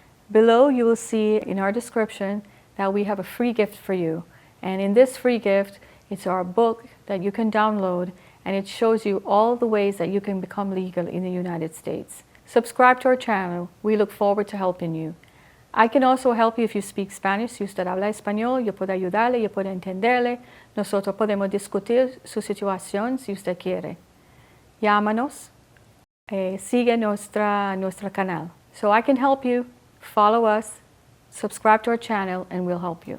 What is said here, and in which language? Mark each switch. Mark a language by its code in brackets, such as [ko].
[en] Below, you will see in our description that we have a free gift for you. And in this free gift, it's our book that you can download, and it shows you all the ways that you can become legal in the United States. Subscribe to our channel. We look forward to helping you. I can also help you if you speak Spanish. [es] Si usted habla español, yo puedo ayudarle, yo puedo entenderle. Nosotros podemos discutir su situación si usted quiere. Llámanos, sigue nuestro canal. [en] So I can help you. Follow us, subscribe to our channel, and we'll help you.